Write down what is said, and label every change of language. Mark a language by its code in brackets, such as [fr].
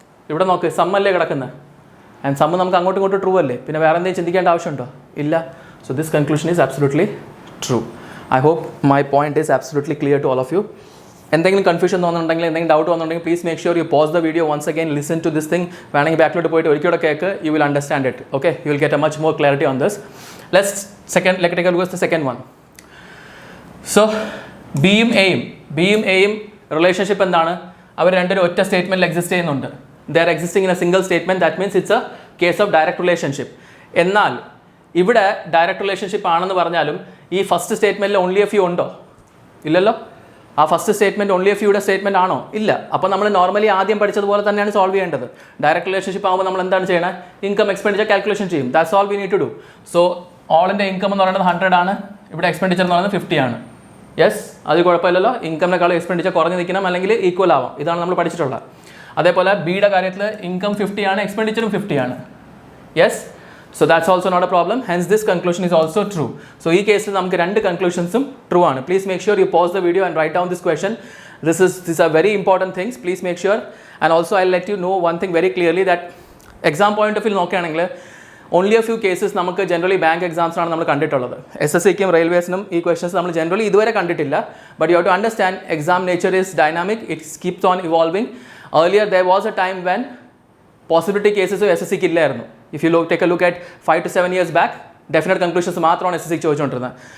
[ml] ഇവിടെ നോക്ക്, സം അല്ലേ കിടക്കുന്നത്. ആൻഡ് സം നമുക്ക് അങ്ങോട്ടും ഇങ്ങോട്ടും ട്രൂ അല്ലേ, പിന്നെ വേറെ എന്തെങ്കിലും ചിന്തിക്കേണ്ട ആവശ്യമുണ്ടോ? ഇല്ല. [en] So this conclusion is absolutely true. I hope my point is absolutely clear to all of you. [ml] എന്തെങ്കിലും കൺഫ്യൂഷൻ തോന്നുന്നുണ്ടെങ്കിൽ, എന്തെങ്കിലും ഡൗട്ട് വന്നിട്ടുണ്ടെങ്കിൽ [en] Please make sure you pause the video once again, listen to this thing. [ml] വേണമെങ്കിൽ ബാക്കിലോട്ട് പോയിട്ട് ഒരിക്കലും കേൾക്ക്, [en] You will understand it. Okay, you will get a much more clarity on this. Let's take a look at the second one. [ml] So ബിയും എയും relationship എന്താണ്? അവർ രണ്ടുപേരും ഒറ്റ സ്റ്റേറ്റ്മെൻറ്റിൽ എക്സിസ്റ്റ് ചെയ്യുന്നുണ്ട്. [en] They are existing in a single statement. That means it's a case of direct relationship. [ml] എന്നാൽ ഇവിടെ direct relationship ആണെന്ന് പറഞ്ഞാലും ഈ ഫസ്റ്റ് സ്റ്റേറ്റ്മെൻറ്റിൽ ഓൺലി എ ഫ്യൂ ഉണ്ടോ? ഇല്ലല്ലോ. ആ first statement only A ഫ്യൂയുടെ statement ആണോ? ഇല്ല. അപ്പോൾ നമ്മൾ നോർമലി ആദ്യം പഠിച്ചതുപോലെ തന്നെയാണ് സോൾവ് ചെയ്യേണ്ടത്. ഡയറക്റ്റ് റിലേഷൻഷിപ്പ് ആകുമ്പോൾ നമ്മൾ എന്താണ് ചെയ്യണത്? ഇൻകം എക്സ്പെൻഡിച്ചർ കാൽക്കുലേഷൻ ചെയ്യും. [en] That's all we need to do. [ml] So ഓളിൻ്റെ income എന്ന് പറയുന്നത് 100 ആണ്, ഇവിടെ എക്സ്പെൻഡിച്ചർ എന്ന് പറയുന്നത് 50 ആണ്. യെസ്, അത് കുഴപ്പമില്ലല്ലോ. ഇൻകമിനേക്കാളും എക്സ്പെൻഡിച്ചർ കുറഞ്ഞ് നിൽക്കണം, അല്ലെങ്കിൽ ഈക്വൽ ആവാം. ഇതാണ് നമ്മൾ പഠിച്ചിട്ടുള്ളത്. അതേപോലെ ബിയുടെ കാര്യത്തിൽ ഇൻകം 50 ആണ്, എക്സ്പെൻഡിച്ചറും 50 ആണ്. Yes, [en] So that's also not a problem. Hence this conclusion is also true. [ml] So ഈ കേസിൽ നമുക്ക് രണ്ട് കൺക്ലൂഷൻസും ട്രൂ ആണ്. [en] Please make sure you pause the video and write down this question. These are very important things. Please make sure. And also I'll let you know one thing very clearly, that exam point of view [ml] നോക്കുകയാണെങ്കിൽ only A few cases നമുക്ക് generally bank എക്സാംസിനാണ് നമ്മൾ കണ്ടിട്ടുള്ളത്. SSCക്കും റെയിൽവേസിനും ഈ questions നമ്മൾ generally ഇതുവരെ കണ്ടിട്ടില്ല. [en] But you have to understand, exam nature is dynamic. It's keeps on evolving. Earlier there was a time when possibility cases [ml] SSCക്ക് ഇല്ലായിരുന്നു. [en] if you take a look at 5 to 7 years back, [ml] definite conclusions മാത്രമാണ് SSCക്ക് ചോദിച്ചുകൊണ്ടിരുന്നത്.